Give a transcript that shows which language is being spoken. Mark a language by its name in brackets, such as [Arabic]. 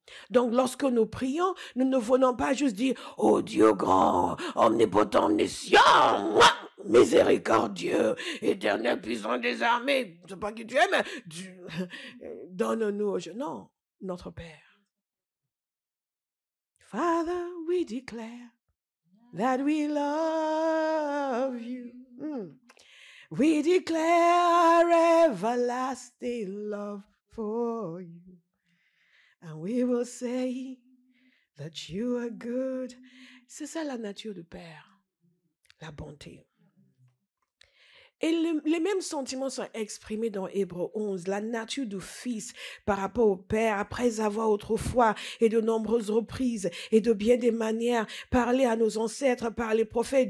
[French] Donc, lorsque nous prions, nous ne venons pas juste dire « Oh Dieu grand, omnipotent, omniscient, miséricordieux, éternel, puissant des armées. » Je ne sais pas qui tu es, mais donne-nous aujourd'hui. Non, notre Père. [English] Father, we declare that we love you. We declare everlasting love for you. And we will say that you are good. [French] C'est ça la nature du Père, la bonté. Et les mêmes sentiments sont exprimés dans Hébreux 11, la nature du Fils par rapport au Père, après avoir autrefois et de nombreuses reprises et de bien des manières parlé à nos ancêtres par les prophètes.